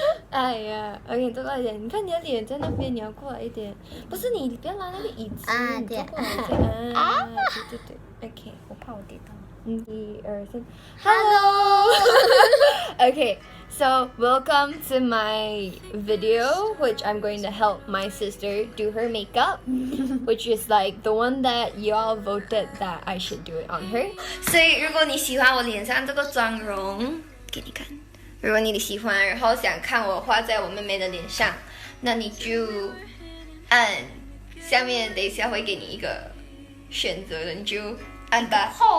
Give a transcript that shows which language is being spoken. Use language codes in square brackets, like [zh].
[zh] 哎呀，OK，多来一点。你看你的脸在那边，你要过来一点。不是你不要拿那个椅子，你坐过来一点。对对对 ，OK， 我怕我跌倒。 1、2、3 ，Hello。 [en] Okay, so welcome to my video, which I'm going to help my sister do her makeup, which is like the one that y'all voted that I should do it on her. [zh] 所以如果你喜欢我脸上这个妆容，给你看。如果你喜欢，然后想看我画在我妹妹的脸上，那你就按下面，等一下会给你一个选择的，你就按吧。